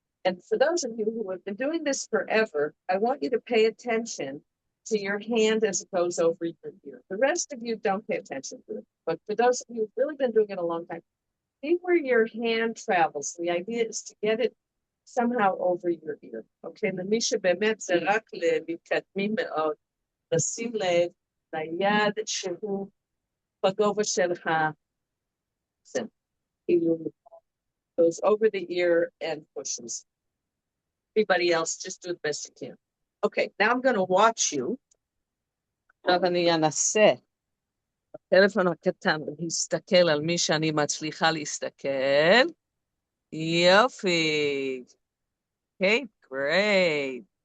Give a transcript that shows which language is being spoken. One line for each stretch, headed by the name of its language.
English: And for those of you who have been doing this forever, I want you to pay attention to your hand as it goes over your ear. The rest of you don't pay attention to it. But for those of you who've really been doing it a long time, see where your hand travels. The idea is to get it somehow over your ear.
Hebrew: Okay, למי שבאמת זה רק למתקדמים מאוד, לשים לב ליד שהוא בגובה של האוזן.
English: כאילו, goes over the ear and pushes. Everybody else, just do the best you can. Okay, now I'm going to watch you.
Hebrew: עכשיו אני אנסה. הטלפון הקטן להסתכל על מי שאני מצליחה להסתכל. יופי.
English: Okay, great.